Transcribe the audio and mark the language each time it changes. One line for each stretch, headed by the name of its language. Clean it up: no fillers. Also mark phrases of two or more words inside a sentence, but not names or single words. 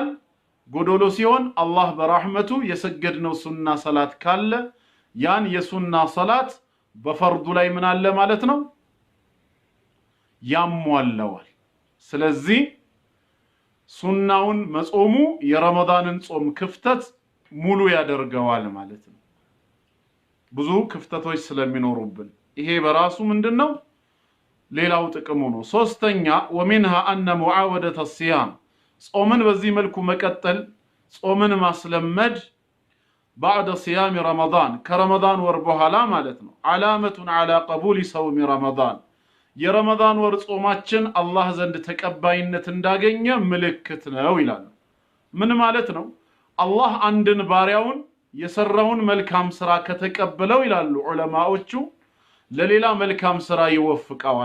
Amharic: ጎዶሎ ሲሆን አላህ በራህመቱ የሰገድነው ሱና ሰላት ካለ ያን የሱና ሰላት በፈርዱ ላይ ምን አለ ማለት ነው ያሟላዋል። ስለዚህ ሱናውን መጾሙ የረመዳንን ጾም ክፍተት ሙሉ ያደርገዋል ማለት ነው። ብዙ ክፍተቶች ስለሚኖሩብን ይሄ በራሱ ምንድነው ሌላው ጥቅሙ ነው። ሶስተኛ
Arabic: ومنها ان معاوده الصيام
Amharic: ጾምን በዚህ መልኩ መቀጠል ጾምን ማስለመድ
Arabic: بعد صيام رمضان كرمضان
Amharic: ወር በኋላ ማለት ነው
Arabic: علامه على قبول صوم رمضان
Amharic: የረመዳን ወር ጾማችን አላህ ዘንድ ተቀባይነት እንዳገኘ ምልክት ነው ይላል። ምን ማለት ነው? አላህ አንድን ባሪያውን የሰራውን መልካም ስራ ከተቀበለው ይላሉ ዑለማዎቹ ለሌላ መልካም ስራ ይወፍቀዋል።